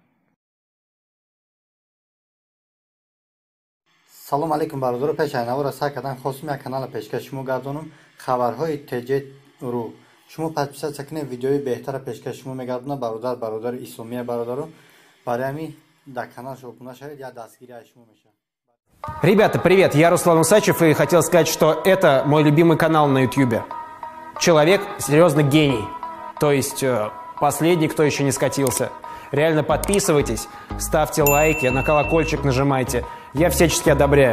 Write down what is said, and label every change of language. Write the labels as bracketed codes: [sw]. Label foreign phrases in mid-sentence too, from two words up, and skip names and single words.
[tg] салому алайкум бародаро, пеши айнавора сар кардан хостум як канала пешкаши шумо гардонам хабарҳои теҷеру. шумо подписатсия кунед, видеои беҳтара пешкаши шумо мегардонам. бародари исломия бародаро, барои ҳамин дар каналаш обуна шавед, я дастгири аз шумо мешавам. [ru] Ребята, привет, я Руслан Усачев и хотел сказать, что это мой любимый канал на YouTube. Человек серьезно гений, то есть последний, кто еще не скатился. Реально подписывайтесь, ставьте лайки, на колокольчик нажимайте, я всячески одобряю.